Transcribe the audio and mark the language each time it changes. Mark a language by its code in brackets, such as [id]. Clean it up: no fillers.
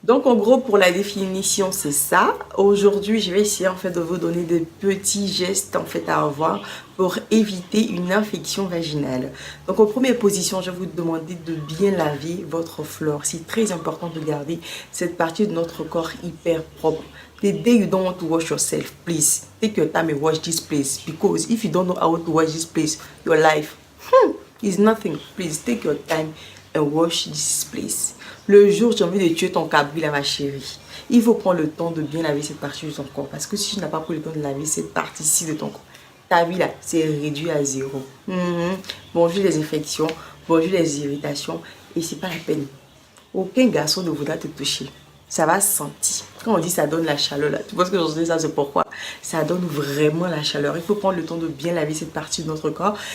[fr] Donc en gros pour la définition c'est ça. Aujourd'hui je vais essayer en fait de vous donner des petits gestes en fait à avoir pour éviter une infection vaginale. Donc en première position je vais vous demander de bien laver votre flore. C'est très important de garder cette partie de notre corps hyper propre. [en] The day you don't want to wash yourself, please take your time and wash this place, because if you don't know how to wash this place, your life is nothing. Please take your time and wash this place. [fr] Le jour où tu as envie de tuer ton cabri là ma chérie, il faut prendre le temps de bien laver cette partie de ton corps, parce que si tu n'as pas pris le temps de laver cette partie-ci de ton corps, ta vie là c'est réduit à zéro. Bonjour les infections, bonjour les irritations, et c'est pas la peine. Aucun garçon ne voudra te toucher. Ça va se sentir. Quand on dit ça donne la chaleur là, tu vois ce que je dis ça, c'est pourquoi ça donne vraiment la chaleur. Il faut prendre le temps de bien laver cette partie de notre corps.